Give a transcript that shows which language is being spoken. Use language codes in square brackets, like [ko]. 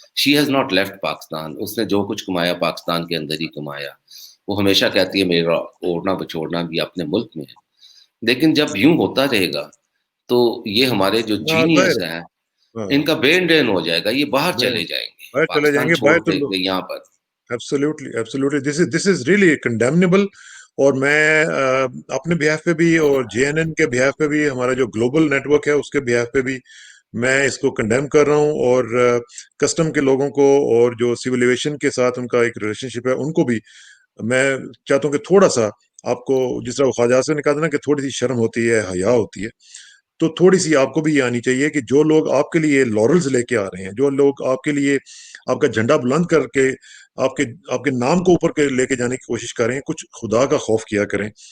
[en] She has not left Pakistan. [ur] اس نے جو کچھ کمایا پاکستان کے اندر ہی کمایا. وہ ہمیشہ کہتی ہے میرا اوڑھنا بچوڑنا بھی اپنے ملک میں ہے. لیکن جب یوں ہوتا رہے گا تو یہ ہمارے جو جینیس ہیں ان کا برین ڈرین ہو جائے گا, یہ باہر چلے جائیں گے, پاکستان چھوڑ دیں گے یہاں پر. [en] Absolutely. This is really condemnable. [ur] اور میں اپنے بہاف پہ بھی اور JNN کے بہاف پہ بھی, ہمارا جو گلوبل نیٹ ورک ہے اس کے بہاف پہ بھی میں اس کو کنڈیم کر رہا ہوں. اور کسٹم کے لوگوں کو اور جو سول ایویشن کے ساتھ ان کا ایک ریلیشن شپ ہے ان کو بھی میں چاہتا ہوں کہ تھوڑا سا آپ کو, جس طرح خواجہ سے نے کہا تھا نا کہ تھوڑی سی شرم ہوتی ہے, حیا ہوتی ہے, تو تھوڑی سی آپ کو بھی یہ آنی چاہیے کہ جو لوگ آپ کے لیے لورلز لے کے آ رہے ہیں, جو لوگ آپ کے لیے آپ کا جھنڈا بلند کر کے آپ کے نام کو اوپر لے کے جانے کی کوشش کریں, کچھ خدا کا خوف کیا کریں.